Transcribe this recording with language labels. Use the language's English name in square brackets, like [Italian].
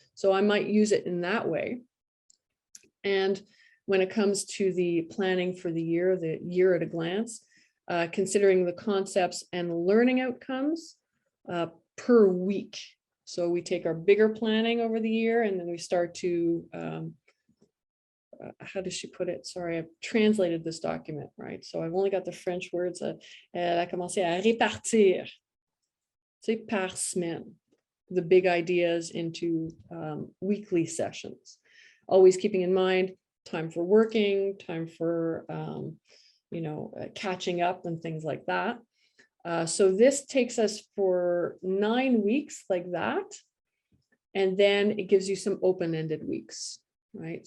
[English] So I might use it in that way. And when it comes to the planning for the year at a glance, considering the concepts and learning outcomes per week. So we take our bigger planning over the year, and then we start to, how does she put it? Sorry, I've translated this document, right? So I've only got the French words. [French] Elle a commencé à répartir, c'est par semaine, [English] the big ideas into weekly sessions. Always keeping in mind time for working, time for, you know, catching up and things like that. So this takes us for 9 weeks like that. And then it gives you some open-ended weeks, right?